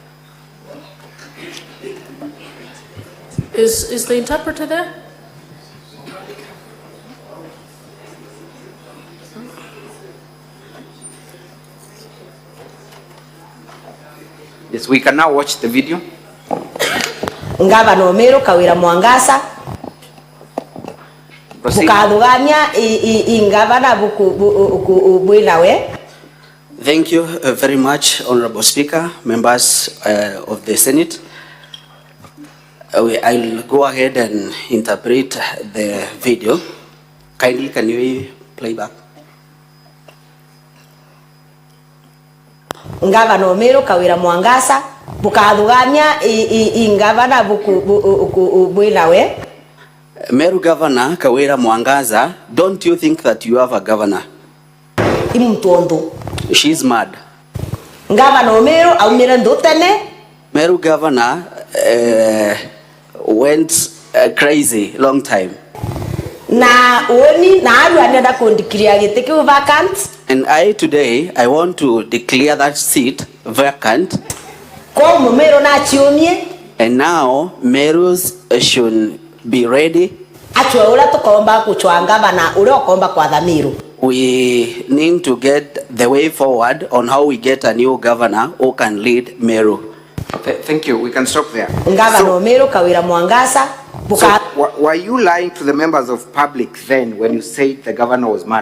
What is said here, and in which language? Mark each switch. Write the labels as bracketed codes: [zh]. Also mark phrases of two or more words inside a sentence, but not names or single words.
[en] Is the interpreter there? Yes, we can now watch the video. [mer] Ngavana Meru Kawira Mwangaza [en] Proceed. [mer] bukathugania ingavana buku bwinawe [en] Thank you very much, Honorable Speaker, members of the Senate. I'll go ahead and interpret the video. Kindly, can you play back? [mer] Ngavana Omero Kawira Mwangaza bukathugania ingavana buku bwinawe. [en] Meru Governor Kawira Mwangaza, don't you think that you have a governor? [mer] Imtondo. [en] She's mad. [mer] Ngavana Omero aumira ndotene. [en] Meru Governor went crazy long time. [mer] Na oni na alu anenda kondikiria gite ki vacant. [en] And I want to declare that seat vacant. [mer] Ko Omero na chiomie. [en] And now Merus should be ready. [mer] Achwe ula tukomba kuchwa ngavana ule okomba kwa Dhamiro. [en] We need to get the way forward on how we get a new governor who can lead Meru. Thank you. We can stop there. [mer] Ngavana Omero Kawira Mwangaza. [en] So, were you lying to the members of public then when you said the governor was mad?